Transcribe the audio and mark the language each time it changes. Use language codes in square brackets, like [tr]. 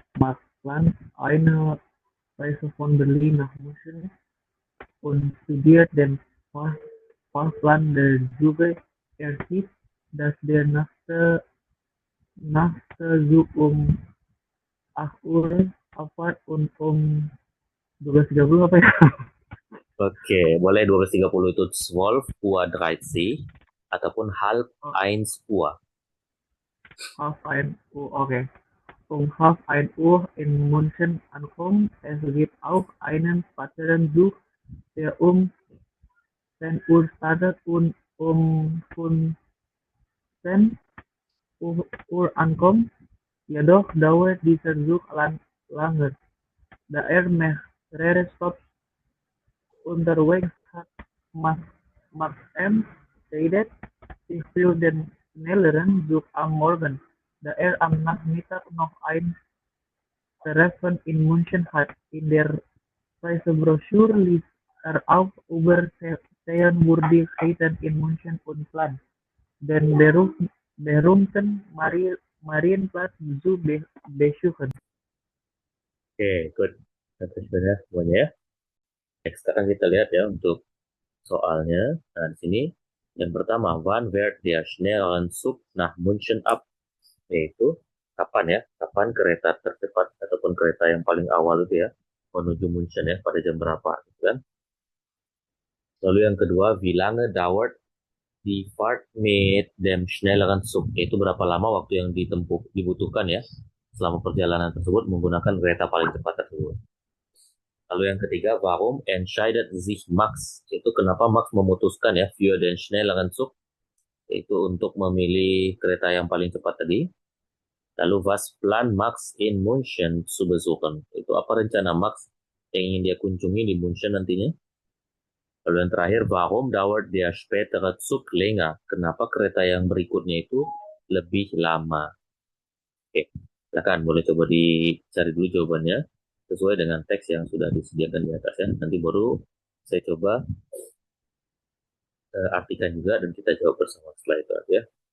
[de] Max plant eine Reise von Berlin nach München und studiert den Fahrplan der Züge. Er sieht, dass der nächste Zug um 8 Uhr abfahrt und um 12.30 [id] apa ya? Oke, boleh 12.30 itu 12.30 ataupun halb Oh, [de] eins Uhr. half 1 Uhr, okay. Um half 1 Uhr in München ankommen. Es gibt auch einen späteren Zug, der um 10 Uhr startet und um 15 Uhr ankommt. Jedoch dauert dieser Zug lange, da er mehrere Stops unterwegs hat. Max M. entscheidet sich für den schnelleren Zug am Morgen, da er am Nachmittag noch ein Treffen in München hat. In der Reisebroschüre liest er auch über Sehenswürdigkeiten in München und plant, den berühmten Marienplatz zu besuchen. [en] Oke, good. [id] Itu sebenarnya semuanya ya. Oke, sekarang kita lihat ya untuk soalnya. Nah, di sini yang pertama, [de] wann wird der schnelleren Zug nach München ab? [id] Yaitu kapan ya? Kapan kereta tercepat ataupun kereta yang paling awal itu ya menuju München ya pada jam berapa gitu kan? Lalu yang kedua, [de] wie lange dauert die Fahrt mit dem schnelleren Zug? [id] Yaitu berapa lama waktu yang dibutuhkan ya selama perjalanan tersebut menggunakan kereta paling cepat tersebut. Lalu yang ketiga, [de] warum entscheidet sich Max? [id] Itu kenapa Max memutuskan ya [de] für den schnelleren Zug? [id] Itu untuk memilih kereta yang paling cepat tadi. Lalu [de] was plan Max in München zu besuchen? [id] Itu apa rencana Max yang ingin dia kunjungi di München nantinya? Lalu yang terakhir, [de] warum dauert der spätere Zug länger? [id] Kenapa kereta yang berikutnya itu lebih lama? Oke, silakan boleh coba dicari dulu jawabannya sesuai dengan teks yang sudah disediakan di atas ya. Nanti baru saya coba artikan juga dan kita jawab bersama setelah itu ya.